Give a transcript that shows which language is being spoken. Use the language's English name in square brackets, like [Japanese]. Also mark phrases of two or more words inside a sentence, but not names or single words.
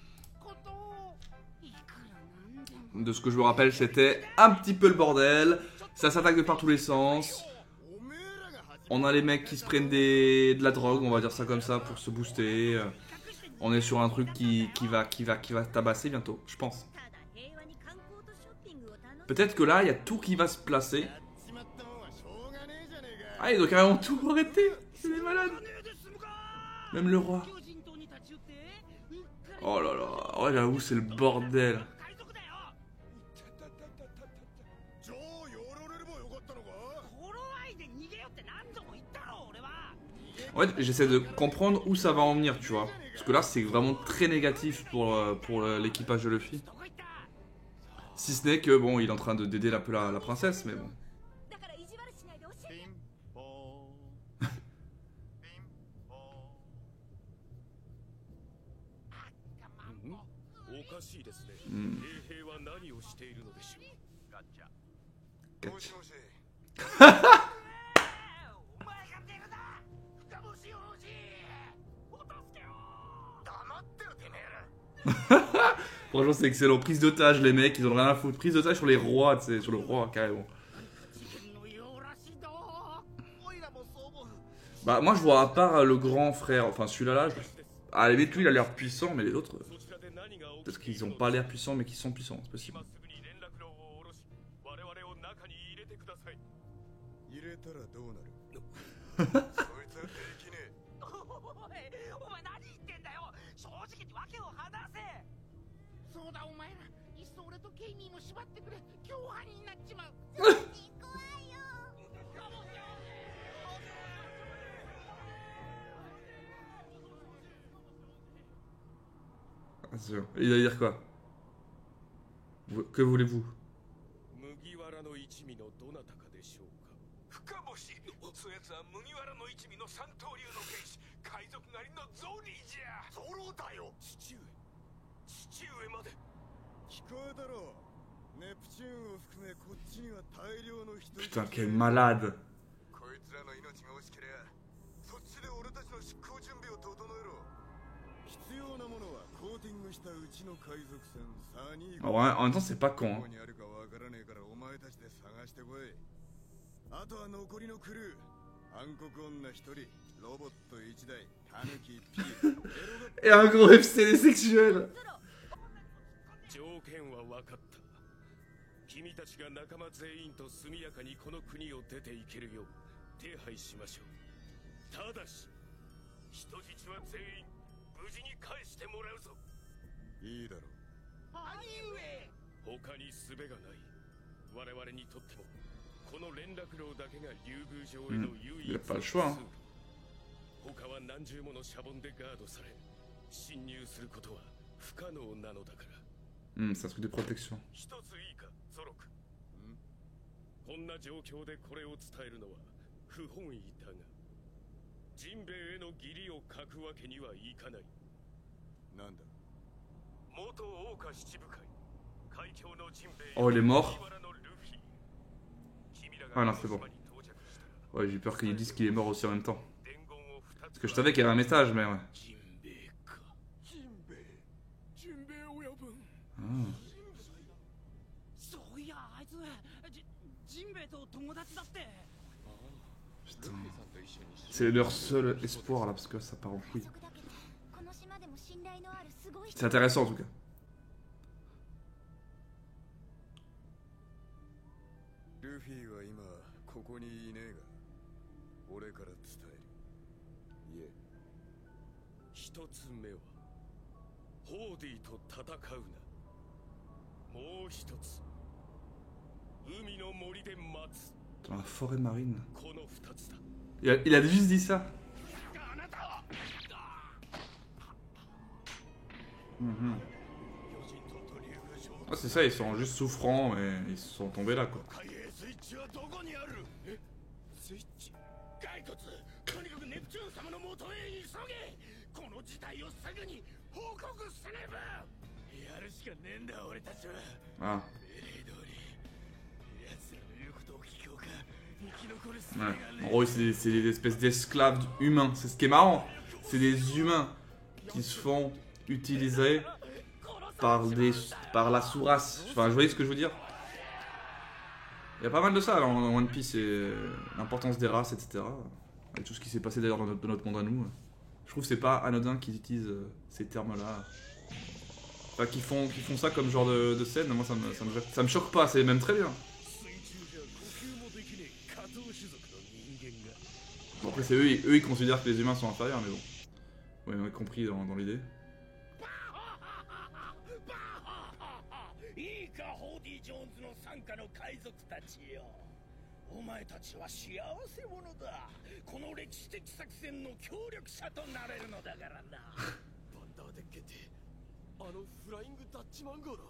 [French] De ce que je me rappelle, c'était un petit peu le bordel. Ça s'attaque de par tous les sens. On a les mecs qui se prennent de la drogue, on va dire ça comme ça, pour se booster. on est sur un truc qui va tabasser bientôt, je pense. [Japanese] ただ平和に観光とショッピングを楽しむ [French] Peut-être que là, il y a tout qui va se placer. [Japanese] やっちまったもんはしょうがねえじゃねえか [French] Ah, ils ont carrément tout arrêté. C'est des malades. [Japanese] ねえで済むか [French] Même le roi. [Japanese] 巨人島に立ち寄ってうっかり [French] Oh là là. Ouais, j'avoue, c'est le bordel. [Japanese] 海賊だよじゃあやられればよかったのか頃合いで逃げよって何度も言ったろ俺は [French] En fait, j'essaie de comprendre où ça va en venir, tu vois. Parce que là, c'est vraiment très négatif pour l'équipage de Luffy. [Japanese] どこ行った [French] Si ce n'est que, bon, il est en train d'aider un peu la princesse, mais bon. [Japanese] だから意地悪しないで教えてピンポーンピンポーンおかしいですね、うん衛兵は何をしているのでしょう。ガッチャガチもしもしお前が出るな深星王子お助けを黙ってろてめえら [French] Franchement, c'est excellent. Prise d'otage, les mecs, ils ont rien à foutre. Prise d'otage sur les rois, tu sais, sur le roi, carrément. [Japanese] 事件のようらしいどおいらもそう思う [French] Bah, moi, je vois à part le grand frère, enfin celui-là, à la limite, lui, il a l'air puissant, mais les autres, [Japanese] そちらで何が起き [French] peut-être [Japanese] てい [French] qu'ils [Japanese] る [French] ont [Japanese] の [French] pas [Japanese] でしょ [French] l'air puissants, mais qu'ils sont puissants, c'est [Japanese] う。 [French] possible. [Japanese] 今すぐに連絡路を下ろし、我々を中に入れてください。入れたらどうなるそいつはできねえおいお前何言ってんだよ正直に訳を話せそうだお前らいっそ俺とケイミーも縛ってくれ共犯になっちまう怖いよ [French] Ah, sûr. Il va dire quoi? Que voulez-vous? [Japanese] 麦わらの一味のどなたかでしょうか。深星そやつは麦わらの一味の三刀流の剣士海賊狩りのゾニーじゃゾロだよ父上まで。聞こえたろネプチューンを含めこっちには大量の人 [French] Putain, quel malade. [Japanese] こいつらの命が惜しけりゃそっちで俺たちの執行準備を整えろ必要なものはコーティングしたうちの海賊船サニー [French] En vrai, en même temps, c'est pas con. [Japanese] どこ [French] Hein. [Japanese] にあるかわからねえからお前たちで探してこいあとは残りのクルー暗黒女一人ロボット一台タヌキ一匹エロ [French] Et un gros FCD sexuel. [Japanese] 条件は分かった。君たちが仲間全員と速やかにこの国を出ていけるよう手配しましょう。ただし、人質は全員無事に返してもらうぞ。いいだろ兄上他に術がない。我々にとってもこの連絡路だけが竜宮城への唯一の [French] il a pas le choix, hein. [Japanese] 他は何重ものシャボンでガードされ、侵入することは不可能なのだから。 [French] C'est un truc de protection. [Japanese] 一ついいか、ゾロク。こんな状況でこれを伝えるのは不本意だが、ジンベエへの義理を書くわけにはいかない。なんだ元桜花七部会、海峡のジンベエ。 [French] Oh, il est mort. [Japanese] 麦わらのルフィ。君ら [French] Ah [Japanese] が [French] non, c'est bon. [Japanese] 島に到着したら [French] Ouais, j'ai peur qu'ils disent qu'il est mort aussi en même temps. [Japanese] 伝言を二つ。 [French] Parce que je savais qu'il y avait un message, mais ouais. [Japanese] ジンベエか。ジンベエジンベエ親分。 [French] Ah. [Japanese] そういやあいつジンベエと友達だって [French] Putain. C'est leur seul espoir là, parce que ça part en [Japanese] 海 [French] couille. [Japanese] 賊だけどこの島でも信頼のあるすごい人 [French] C'est intéressant en tout cas. [Japanese] ルフィは今ここにいねえが俺から伝えるいえ一つ目はホーディと戦うな。もう一つ海の森で待つ。 [French] Dans la forêt marine. [Japanese] この二つだ。 [French] Il a juste dit ça. Mhm. Ah, c'est ça, ils sont juste souffrants, mais ils sont tombés là quoi. [Japanese] 海兵スイッチはどこにあるえスイッチ骸骨とにかくネプチューン様の元へ急げこの事態をすぐに報告せねばやるしかねえんだ俺たちは [French] Ah. [Japanese] 命令通り奴らの言うことを聞こうか生き残る術 [French] Ouais. [Japanese] が [French] En [Japanese] ね [French] gros, c'est des espèces d'esclaves humains. C'est ce qui est marrant. C'est des humains qui se font utiliser par la sous-race. Enfin, vous voyez ce que je veux dire? Il y a pas mal de ça dans One Piece et l'importance des races, etc. Et tout ce qui s'est passé d'ailleurs dans notre monde à nous. Je trouve que c'est pas anodin qu'ils utilisent ces termes-là. Enfin, qu'ils font ça comme genre de scène, moi ça me choque pas, c'est même très bien. [Japanese] 水中じゃ呼吸もできねえ下等種族の人間が [French] Bon, après, c'est eux, ils considèrent que les humains sont inférieurs, mais bon. Ouais, on a compris dans l'idée. [Japanese] いいかホーディ・ジョーンズの傘下の海賊たちよ。お前たちは幸せ者だ。この歴史的作戦の協力者となれるのだからな。バンダーデッケってあのフライングダッチマン号だ。